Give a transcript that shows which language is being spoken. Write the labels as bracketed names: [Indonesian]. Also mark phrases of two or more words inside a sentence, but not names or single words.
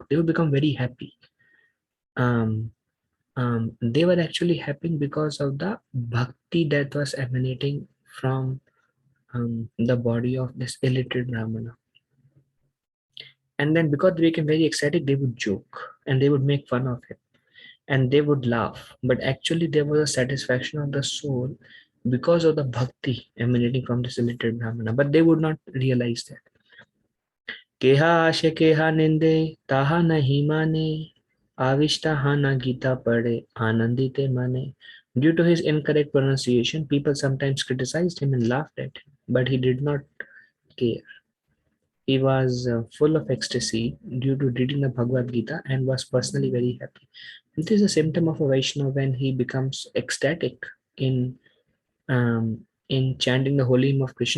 [English] They would become very happy. They were actually happy because of the bhakti that was emanating from the body of this illiterate Brahmana. And then because they became very ecstatic, they would joke and they would make fun of him and they would laugh. But actually, there was a satisfaction of the soul because of the bhakti emanating from this illiterate Brahmana. But they would not realize that. [Bangla] কেহ হাসে কেহ নিন্দে তাহা নাহি মানে আবিষ্ট হঞা গীতা পড়ে আনন্দিত mane. [English] Due to his incorrect pronunciation, people sometimes criticized him and laughed at him, but he did not care. He was full of ecstasy due to reading the Bhagavad Gita and was personally very happy. This is a symptom of a Vaishnava when he becomes ecstatic in chanting the holy name of Krishna.